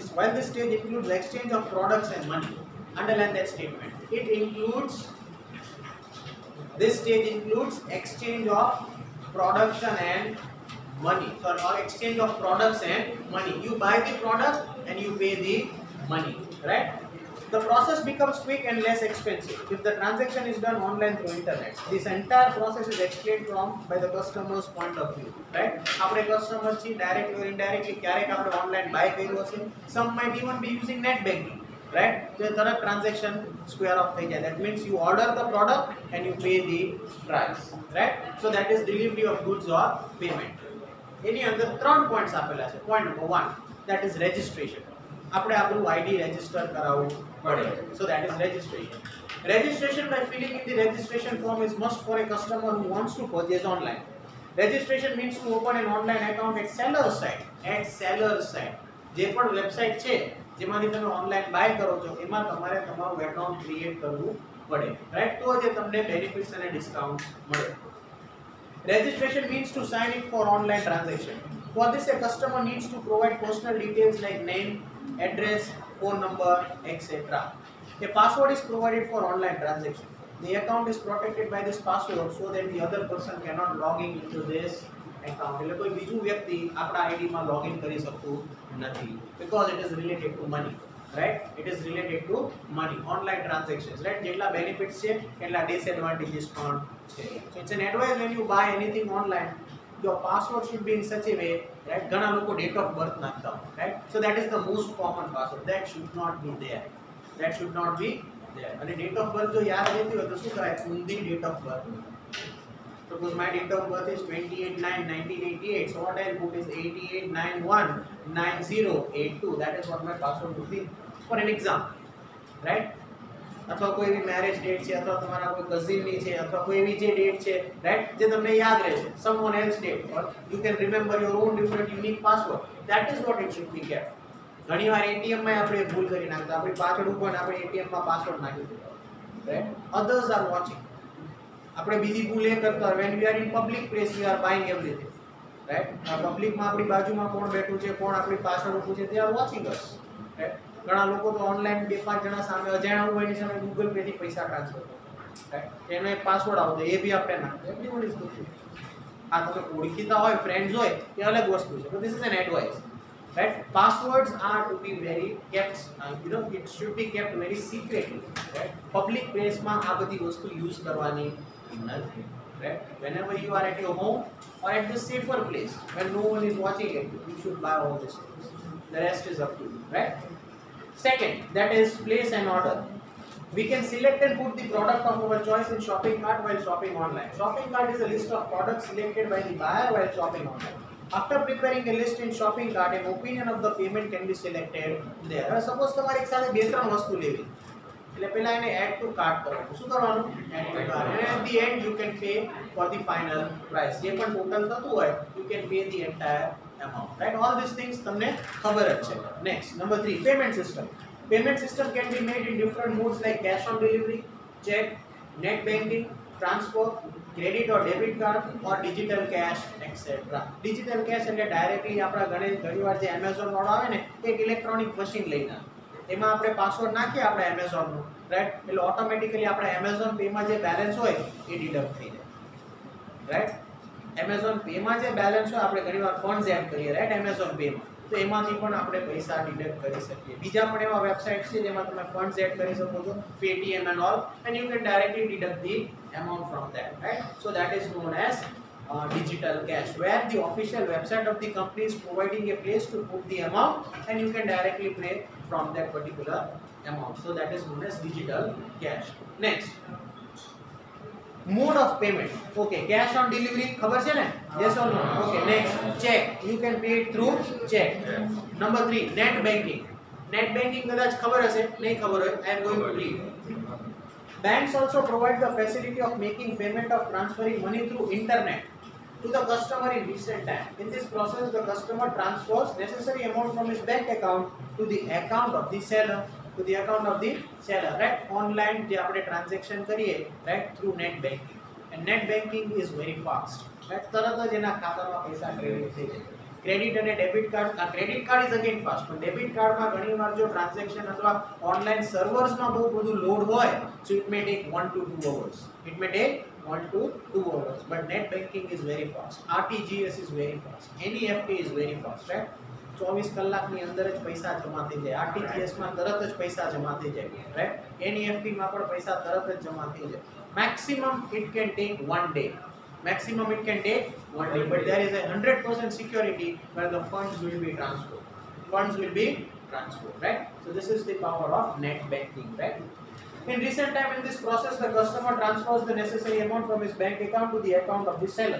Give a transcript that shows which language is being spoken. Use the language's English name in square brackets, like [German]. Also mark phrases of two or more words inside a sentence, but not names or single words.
[English] While this stage includes exchange of products and money, underline that statement. This stage includes exchange of production and money. Or exchange of products and money. You buy the product and you pay the money, right? The process becomes quick and less expensive if the transaction is done online through internet. This entire process is explained by the customer's point of view, right? [Gujarati] આપણે કસ્ટમર છે, [English] direct or indirectly [Gujarati] ક્યારેક આપણે [English] online buy [Gujarati] કર્યું હશે, [English] some might even be using net banking, right? [Gujarati] તો તરત [English] transaction square off [Gujarati] થઈ જાય. [English] That means you order the product and you pay the price, right? So that is delivery of goods or payment. [Gujarati] એની અંદર 3 પોઈન્ટ્સ આપેલા છે. [English] Point number 1, that is registration. [Gujarati] આપણે આપણું [English] ID register [Gujarati] કરાવવું પડે. [English] So that is registration. Registration by filling in the registration form is must for a customer who wants to purchase online. Registration means to open an online account at seller's site. [Gujarati] જે પણ વેબસાઇટ છે જેમાંથી તમે [English] online buy [Gujarati] કરો છો એમાં તમારે તમારું [English] account create [Gujarati] કરવું પડે, રાઈટ? તો જે તમને બેનિફિટ્સ અને ડિસ્કાઉન્ટ મળે. [English] Registration means to sign in for online transaction. For this a customer needs to provide personal details like name, address, phone number, etc. A password is provided for online transaction. The account is protected by this password so that the other person cannot log in into this account. [Gujarati] એટલે કોઈ બીજું વ્યક્તિ આપણા આઈડીમાં લોગિન કરી શકતું નથી, [English] because it is related to money, right? It is related to money, online transactions, right? [Gujarati] જેટલા બેનિફિટ્સ છે એટલા ડિસએડવાન્ટેजेस પણ છે. [English] So it's an advice when you buy anything online, your password should be in such a way, right? [Gujarati] ઘણા લોકો [English] date of birth [Gujarati] નાખતા હોય, [English] right? So that is the most common password. That should not be there. [Gujarati] અને [English] date of birth [Gujarati] જો યાદ રહેતી હોય તો શું કરાય? ઊંધી [English] date of birth. Suppose my date of birth is 28/9/1988. So what I'll put is 88919082. That is what my password would be. for an example, right? [Gujarati] અથવા કોઈ એવી [English] marriage date [Gujarati] છે, અથવા તમારા કોઈ કઝિનની છે, અથવા કોઈ એવી જે ડેટ છે, રાઈટ, જે તમને યાદ રહે છે, [English] someone else date, or you can remember your own different unique password. That is what it should be kept. [Gujarati] ઘણીવાર એટીએમ માં આપણે ભૂલ કરી નાખતા, આપણી પાછળ ઉપર આપણે એટીએમ માં પાસવર્ડ નાખી દીધો, રાઈટ? [English] others are watching. [Gujarati] આપણે બીજી ભૂલ એ કરતા [English] when we are in public place we are buying everything, રાઈટ? [Gujarati] પબ્લિક માં આપણી બાજુમાં કોણ બેઠું છે, કોણ આપણી પાછળ ઊભું છે, [English] they are watching us, રાઈટ? [Gujarati] ઘણા લોકો તો ઓનલાઈન 2-5 જણા સામે અજાણ્યા હોય એની સામે ગૂગલ પે થી પૈસા ટ્રાન્સફર કરે, રાઈટ? એનો એક પાસવર્ડ આવતો એ બી આપણે નાખીએ, [English] everybody is doing. [Gujarati] આ તમે ઓળખીતા હોય, ફ્રેન્ડ્સ હોય, એ અલગ વસ્તુ છે, [English] but this is an advice, right? Passwords are to be very kept, it should be kept very secretly, right? Public place [Gujarati] માં આ બધી વસ્તુ યુઝ કરવાની નથી, [English] right? Whenever you are at your home or at the safer place when no one is watching it, you should buy all these things. The rest is up to you, right? Second, that is place an order. We can select and put the product of our choice in shopping cart while shopping online. Shopping cart is a list of products selected by the buyer while shopping online. After preparing a list in shopping cart, an opinion of the payment can be selected there. [Gujarati] Suppose તમારી એક સાથે 2-3 વસ્તુ લેવી, એટલે પહેલા એને [English] add to cart [Gujarati] કરવાનું. શું કરવાનું? [English] add to cart. And at the end you can pay for the final price. [Gujarati] જે પણ ટોટલ થતું હોય, [English] you can pay the entire amount, right? All these things [Gujarati] તમને ખબર જ છે. [English] Next, number 3, payment system. Payment system can be made in different modes like cash on delivery, check, net banking, transfer, credit or debit card, or digital cash, etc. Digital cash [Gujarati] એટલે ડાયરેક્ટલી આપણા ઘણીવાર જે Amazon વાળો આવે ને, એક [English] electronic machine [Gujarati] લઈને એમાં આપણે પાસવર્ડ નાખીએ આપણે Amazon નું, રાઈટ? એટલે ઓટોમેટિકલી આપણા Amazon પે માં જે બેલેન્સ હોય એ ડિડક્ટ થઈ જાય, રાઈટ? Amazon પે માં જે બેલેન્સ હોય આપણે ઘણીવાર [English] funds add [Gujarati] કરીએ, રાઈટ? Amazon પે માં તો એમાંથી પણ આપણે પૈસા ડિડક્ટ કરી શકીએ. બીજા પણ એવા વેબસાઇટ્સ છે જેમાં તમે [English] funds add [Gujarati] કરી શકો છો, [English] Paytm and all, and you can directly deduct the amount from that, right? So that is known as digital cash, where the official website of the company is providing a place to put the amount and you can directly pay from that particular amount. So that is known as digital cash. Next, mode of payment. Okay, cash on delivery [Gujarati] ખબર છે ને? [English] Yes or no? Okay, next, check. You can pay it through check. Number 3, net banking. Net banking [Gujarati] કદાચ ખબર હશે, નહીં ખબર હોય, [English] I am going to read. Banks also provide the facility of making payment of transferring money through internet to the customer in recent time. In this process, the customer transfers necessary amount from his bank account to the account of the seller, right? [Gujarati] Online જે આપણે ટ્રાન્ઝેક્શન કરીએ, [English] right, through net banking. And net banking is very fast, right? [Gujarati] તરત જ એના ખાતામાં પૈસા ક્રેડિટ થઈ જાય. ક્રેડિટ અને [English] debit card, credit card is again fast, [Gujarati] પણ ડેબિટ કાર્ડમાં ઘણીવાર જો ટ્રાન્ઝેક્શન અથવા ઓનલાઈન સર્વર્સમાં બહુ બધું લોડ હોય, [English] so it may take 1 to 2 hours. It may take 1 to 2 hours, but net banking is very fast. RTGS is very fast. NEFT is very fast, right? [Gujarati] 24 કલાકની અંદર જ પૈસા જમા થઈ જાય. RTGS માં તરત જ પૈસા જમા થઈ જાય, right? NEFT માં પણ પૈસા તરત જ જમા થઈ જાય. [English] Maximum it can take 1 day. Maximum it can take 1 day, but there is a 100% security where the funds will be transferred. Right? So this is the power of net banking, right? In recent time, in this process, the customer transfers the necessary amount from his bank account to the account of the seller.